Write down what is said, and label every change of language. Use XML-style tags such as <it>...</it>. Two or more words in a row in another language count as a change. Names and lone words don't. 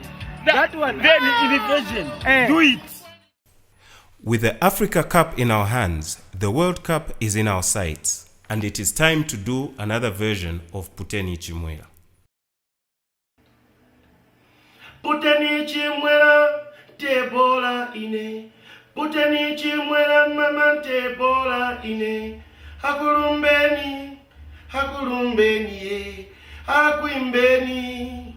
<en>That one. Then invasion. Do it. With the Africa Cup in our hands, the World Cup is in our sights, and it is time to do another version of Puteni Ichimwela.</en> <bem>Puteni Ichimwela, tebola ine. Puteni Ichimwela, mama tebola ine. Hakulumbeni, hakulumbeni, hakwimbeni.</bem>